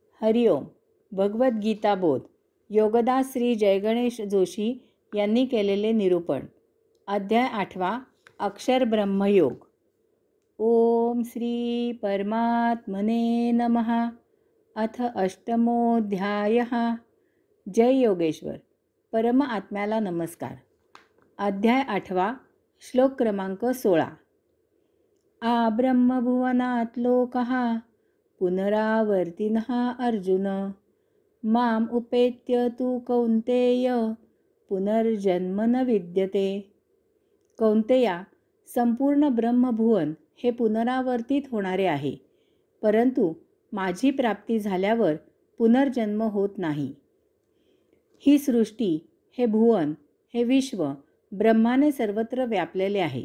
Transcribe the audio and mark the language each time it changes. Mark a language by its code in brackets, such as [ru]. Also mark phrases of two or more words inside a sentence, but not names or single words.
[mr] हरिओम. भगवद्गीता बोध. योगदास श्री जयगणेश जोशी यांनी केलेले निरूपण. अध्याय 8. अक्षर ब्रह्मयोग. [sa] ओम श्री परमात्मने नमः. अथ अष्टमोऽध्यायः. जय योगेश्वर. [mr] परम आत्म्याला नमस्कार. अध्याय 8. श्लोक क्रमांक 16. [sa] आ ब्रह्मभुवनात् लोकः पुनरावर्तिनः अर्जुन माम उपेत्य तु कौन्तेय पुनर्जन्म न विद्यते. कौन्तेया, [mr] संपूर्ण ब्रह्मभुवन हे पुनरावर्तित होणारे आहे, परंतु माझी प्राप्ती झाल्यावर पुनर्जन्म होत नाही. ही सृष्टी, हे भुवन, हे विश्व ब्रह्माने सर्वत्र व्यापलेले आहे.